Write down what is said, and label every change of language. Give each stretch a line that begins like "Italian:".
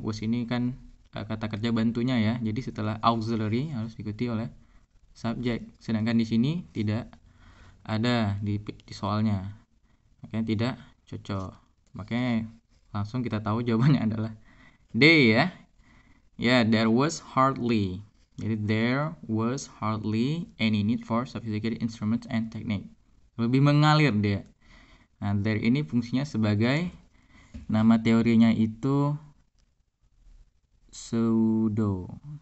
Indonesian: Was ini kan kata kerja bantunya ya. Jadi setelah auxiliary harus diikuti oleh subjek. Sedangkan di sini tidak ada di soalnya. Makanya tidak cocok. Makanya langsung kita tahu jawabannya adalah D ya.
English: Ya, there was hardly.
Indonesian: Jadi
English: there was hardly any need for sophisticated instruments and technique.
Indonesian: Lebih mengalir dia. Nah, there ini fungsinya sebagai nama teorinya itu pseudo